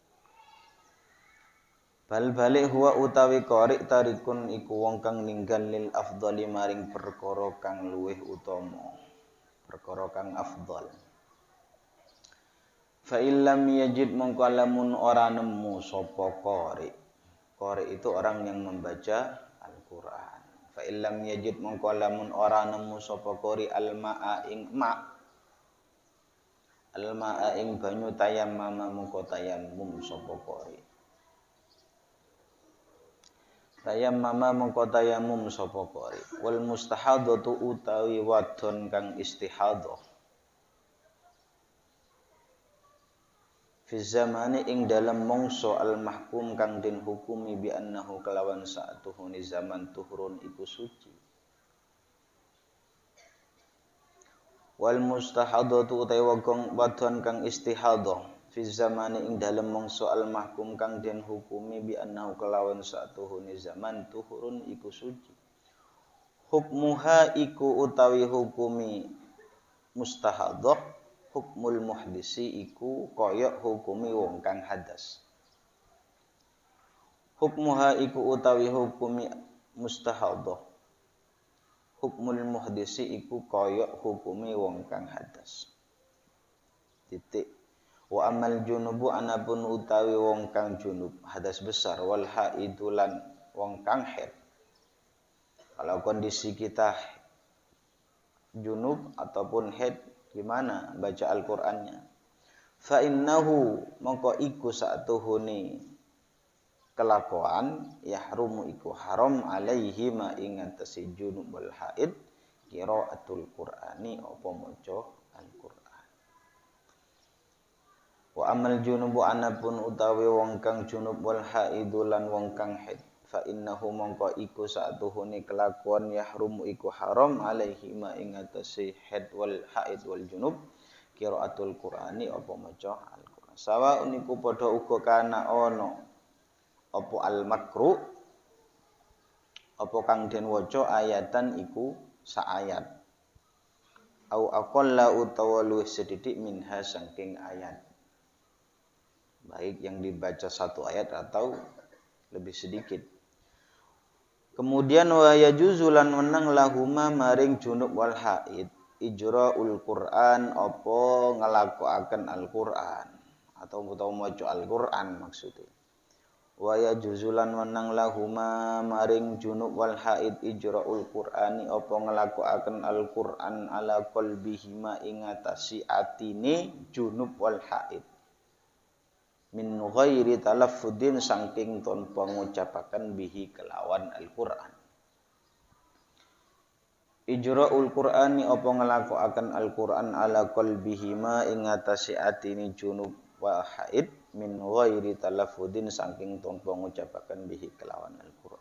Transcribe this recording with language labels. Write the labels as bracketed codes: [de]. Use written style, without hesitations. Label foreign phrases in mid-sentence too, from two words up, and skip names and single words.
[jv] Bal balik huwa utawi qari tarikun iku wong kang ninggal [ar] lil afdhali [jv] maring perkara kang luweh utama, perkara kang afdhal. [ar] Fa illam yajid [jv] mongko lamun ora nemu sapa qari. [id] Qari itu orang yang membaca Al-Qur'an. [ar] Fa illam yajid [jv] mongko lamun ora nemu sapa qari al-ma'a ing ma. Al-ma'a ing banyu tayammama mongko tayammum sapa qari. Tayammama mongko tayammum sapa qari. [ar] Wal mustahadatu [jv] utawi wadon kang istihadah. [ar] Fi zamani [jv] ing dalam mongso al-mahkum kang den hukumi [ar] bi annahu [jv] kelawan sa'atuhune [ar] zaman tuhurun [jv] iku suci. [ar] Wal mustahadatu [jv] utawi wadon kang istihadah [ar] fi zamani [jv] ing dalam mongso al-mahkum kang den hukumi [ar] bi annahu [jv] kelawan sa'atuhune [ar] zaman tuhurun [jv] iku suci. Hukmuha iku utawi hukumi mustahadah. [ar] Hukmul muhdisi [jv] iku kaya hukumi wong kang hadas. Hukmuha iku utawi hukumi mustahadah. [ar] Hukmul muhdisi [jv] iku kaya hukumi wong kang hadas. Titik. [ar] Wa amal junubu [jv] anapun utawi wong kang junub hadas besar wal haidulan wong kang haid [id] Kalau kondisi kita junub ataupun haid, gimana baca Al-Qur'annya? [ar] Fa innahu [jv] mongko iku satuhune kelakuan yahrumu iku haram alaihi ma ingatasi junub wal haid [ar] qiraatul Qur'ani [jv] apa maca Al-Qur'an. [ar] Wa amal junubu [jv] anapun utawi wong kang junub wal haidu lan wong kang haid [ar] fa innahu [jv] mongko iku satuhune kelakuan yahrumu iku haram alaihi ma ingatasi haid wal haid wal junub [ar] qiraatul Qur'ani [jv] apa maca Al-Qur'an. Sawa uniku padha uga kana ana apa al-makru apa kang den waca ayatan iku sa ayat [ar] au aqalla [jv] utawa luwih sedidik minha saking ayat, [id] baik yang dibaca satu ayat atau lebih sedikit. [jv] Kemudian [ar] wa yajuzulan [jv] menang lahuma maring junub wal haid [ar] ijraul Qur'an [jv] apa ngelakoaken Al-Qur'an atau maca Al-Qur'an maksudnya. [ar] Wa yajuzulan [jv] menang lahuma maring junub wal haid [ar] ijraul Qur'ani [jv] apa ngelakoaken Al-Qur'an [ar] ala qalbihima [jv] ing atasi atine junub wal haid [ar] min ghairi talaffudin [jv] saking tanpa ngucapaken bihi kelawan Al-Qur'an. [ar] Ijraul Qur'ani [jv] apa ngelakoaken Al-Qur'an [ar] ala qalbihima [jv] ing atasi atine junub wa haid [ar] min ghairi talaffudin [jv] saking tanpa ngucapaken bihi kelawan Al-Qur'an.